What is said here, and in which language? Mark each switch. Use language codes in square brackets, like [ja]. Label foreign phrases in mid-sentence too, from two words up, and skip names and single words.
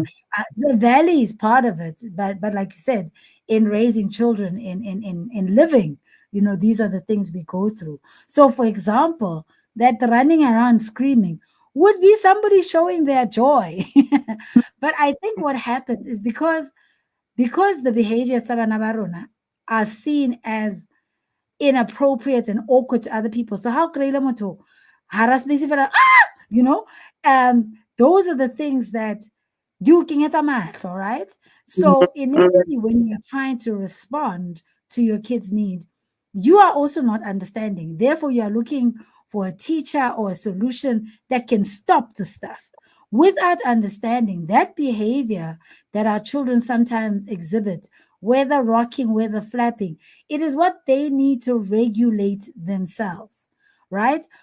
[en] The valley is part of it, but like you said, in raising children, in living, these are the things we go through. So, for example, that running around screaming would be somebody showing their joy. But I think what happens is because the behavior [st] sa bana ba rona [en] are seen as inappropriate and awkward to other people. So how [st] kreile motho [en] harass me you know, those are the things that do [st] kenyetsa mahlo, [en] right? So initially, when you're trying to respond to your kid's need, you are also not understanding. Therefore, you are looking for a teacher or a solution that can stop the stuff. Without understanding that behavior that our children sometimes exhibit, whether rocking, whether flapping, it is what they need to regulate themselves, right?